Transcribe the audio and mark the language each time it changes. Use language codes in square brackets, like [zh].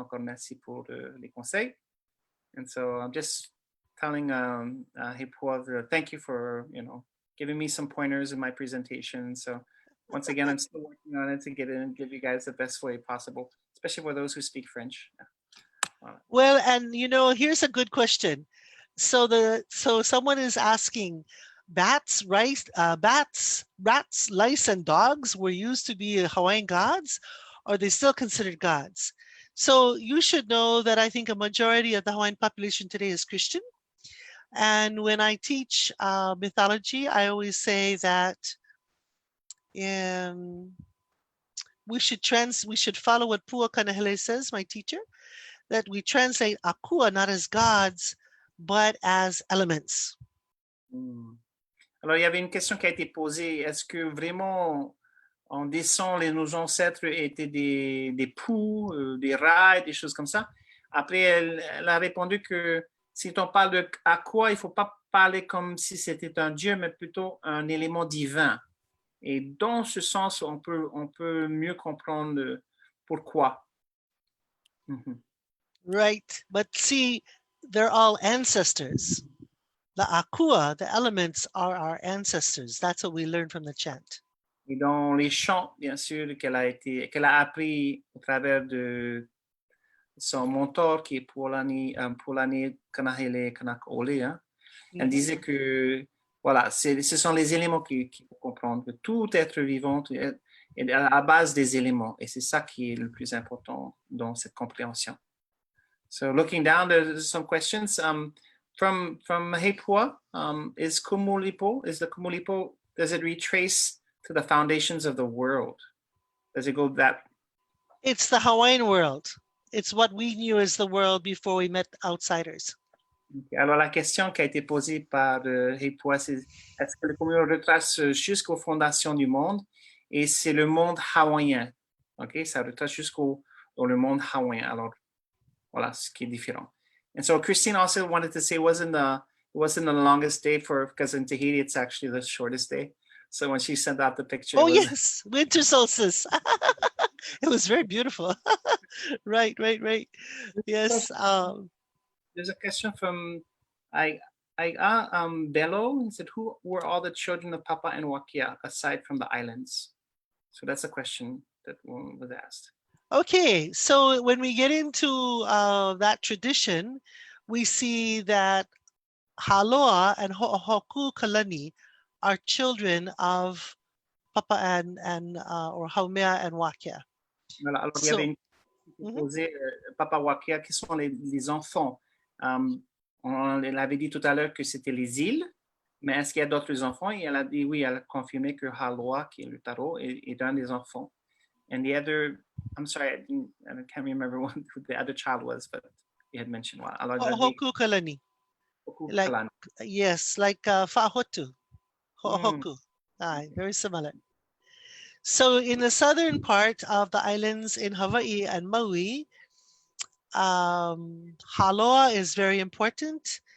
[fr] Encore merci pour les conseils. [en] And so I'm just telling Hipua, thank you for, giving me some pointers in my presentation. So once again, I'm still working on it to get in and give you guys the best way possible, especially for those who speak French. Yeah. Well, and here's a good question. So someone is asking, bats, rats, lice, and dogs were used to be Hawaiian gods, or are they still considered gods? So you should know that I think a majority of the Hawaiian population today is Christian. And when I teach mythology, I always say that we should follow what Pua Kanahele says, my teacher, that we translate akua not as gods, but as elements. [fr] Alors, il y avait une question qui a été posée. Est-ce que vraiment, en descend, nos ancêtres étaient des poux, des rats, des choses comme ça? Après, elle a répondu que si on parle de akua, il ne faut pas parler comme si c'était un dieu, mais plutôt un élément divin. Et dans ce sens, on peut mieux comprendre pourquoi. [en] Right, but see, they're all ancestors. The akua, the elements, are our ancestors. That's what we learned from the chant. [fr] Et dans les chants, bien sûr, qu'elle a appris au travers de son mentor, qui est Polani Kanahele Kanakaole, hein. Elle disait que, voilà, ce sont les éléments qu'il faut comprendre, que tout être vivant est à la base des éléments. Et c'est ça qui est le plus important dans cette compréhension. [en] So looking down, there's some questions. From Hepua, is the Kumulipo, does it retrace to the foundations of the world? Does it go that? It's the Hawaiian world. It's what we knew as the world before we met outsiders. Okay. [fr] Alors la question qui a été posée par Hepua, c'est est-ce que le Kumulipo retrace jusqu'aux fondations du monde? Et c'est le monde hawaïen. Okay, ça retrace dans le monde hawaïen. Alors voilà, ce qui est différent. [en] And so Christine also wanted to say it wasn't the longest day because in Tahiti it's actually the shortest day. So when she sent out the picture, yes, winter solstice. It was very beautiful. Right. Yes. There's a question from Bello. He said, who were all the children of Papa and Wākea aside from the islands? So that's a question that was asked. Okay, so when we get into that tradition, we see that Haloa and Ho'okaūokalani are children of Papa and or Haumea and Wākea. [fr] Voilà, alors il y avait une question posée, Papa Wakea, qui sont les enfants? On l'avait dit tout à l'heure que c'était les îles, mais est-ce qu'il y a d'autres enfants? Et elle a dit oui, elle a confirmé que Haloa, qui est le tarot, est un des enfants. [en] And the other, I'm sorry, I can't remember who the other child was, but you had mentioned one. Ho'okaūokalani. Like, yes, like Fa'ahotu. Ho'ohoku. Very similar. So in the southern part of the islands in Hawaii and Maui, Haloa is very important.